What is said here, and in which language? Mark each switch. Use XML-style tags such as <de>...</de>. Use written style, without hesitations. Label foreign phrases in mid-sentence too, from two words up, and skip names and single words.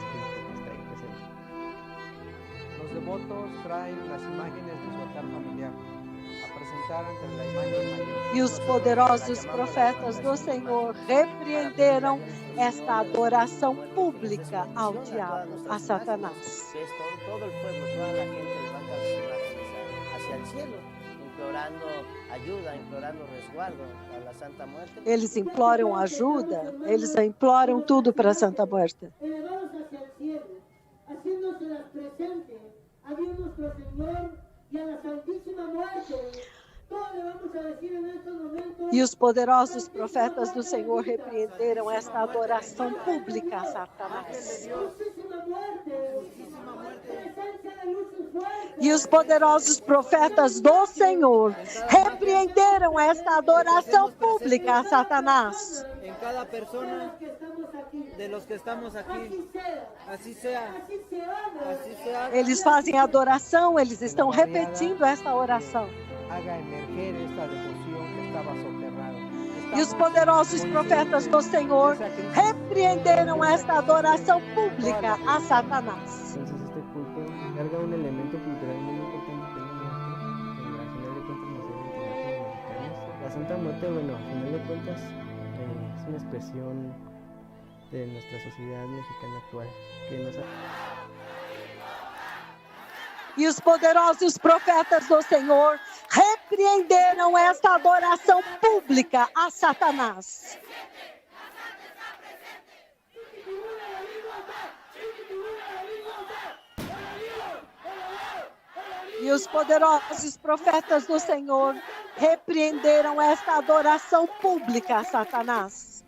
<es>Los devotos</es> <pt>traem as imagens</pt> <es>de su</es> <pt>altar familiar a apresentar ante a imagem maior. E os poderosos profetas do Senhor repreenderam esta adoração pública ao diabo, a Satanás.</pt> <es>Todo el pueblo, toda la gente levanta sus imágenes hacia el cielo, implorando ajuda, implorando resguardo a la Santa Muerte.</es> <pt>Eles imploram ajuda, eles imploram tudo para a Santa Muerte.</pt> <es>Elevados hacia el cielo, haciéndoselas presente a Dios nuestro Señor y a la Santísima Muerte.</es> <pt>E os poderosos profetas do Senhor repreenderam esta adoração pública a Satanás. E os poderosos profetas do Senhor repreenderam esta adoração pública a Satanás. Em cada</pt> <es>persona de los que estamos</es> <pt>aqui, assim seja. Eles fazem adoração, eles estão repetindo esta oração.</pt> <es>Haga emerger esta devoción que estaba soterrada.</es> <pt>E os poderosos profetas do Senhor repreenderam esta adoração pública a Satanás.</pt> <es>Entonces este culto carga un elemento cultural muy importante que al final de cuentas nos debe integrar como mexicanos. La Santa Muerte, bueno, al final de cuentas es una expresión de nuestra sociedad mexicana actual que nos</es> <pt>E os poderosos profetas do Senhor repreenderam esta adoração pública a Satanás. E os poderosos profetas do Senhor repreenderam esta adoração pública a Satanás.</pt>